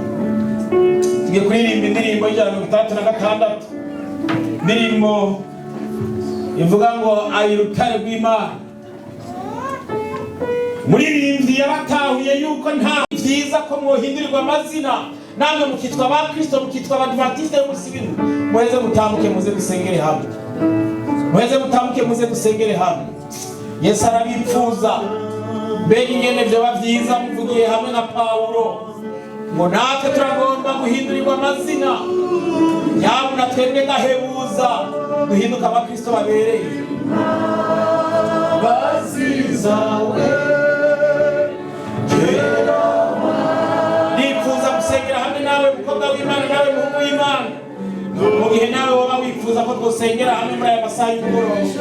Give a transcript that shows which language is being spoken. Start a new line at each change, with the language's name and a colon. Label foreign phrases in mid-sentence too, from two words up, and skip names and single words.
Rundi: Tugiye kuririmba indirimbo y'ijana na 66, indirimbo ivuga ngo ari urutare rw'Imana. Muririmbyi yabatahuye yuko nta byiza ko mwohindurirwa amazina, namwe mukitwa Abakristo, mukitwa Abadventiste y'umunsi w'indwi. Muheze mutambuke muze dusengere hamwe. Muheze mutambuke muze dusengere hamwe. Yesu arabipfuza. Mbega ingene vyoba vyiza muvugiye hamwe na Pawulo ngo natwe turagomba guhindurirwa amazina. Nyabuna twebwe ngahebuza duhinduka Abakristo babereye. Bazizawe nifuza gusengera hamwe nawe mukobwa w'Imana, nawe muhungu w'Imana, mu gihe nawe waba wifuza ko twosengera hamwe muri aya masaha y'umugoroba.